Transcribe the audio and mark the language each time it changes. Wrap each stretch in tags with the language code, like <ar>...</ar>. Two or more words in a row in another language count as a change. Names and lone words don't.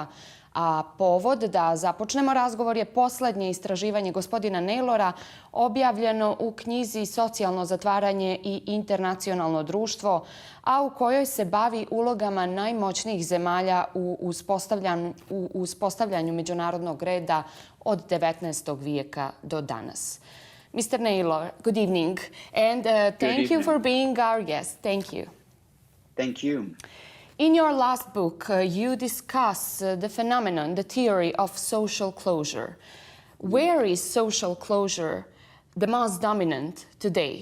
<sr>A povod da započnemo razgovor je posljednje istraživanje gospodina Naylora objavljeno u knjizi Socijalno zatvaranje i internacionalno društvo, a u kojoj se bavi ulogama najmoćnijih zemalja u uspostavljanju međunarodnog reda od 19. vijeka do danas.</sr> <en>Mr. Naylor, good evening, and thank you for being our guest. Thank you. Thank you. In your last book, you discuss the phenomenon, the theory of social closure. Where is social closure the most dominant today?</en>